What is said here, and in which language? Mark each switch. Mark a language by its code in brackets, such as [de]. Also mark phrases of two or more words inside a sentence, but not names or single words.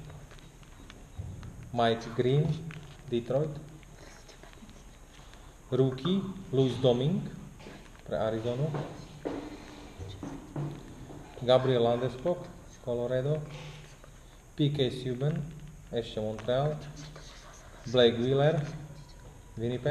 [sk] Mike Green, Detroit. Rookie, Luis Domingue, pre Arizonu. Gabriel Landeskog, Colorado. PK Subban, ešte Montreal. Blake Wheeler, Winnipeg.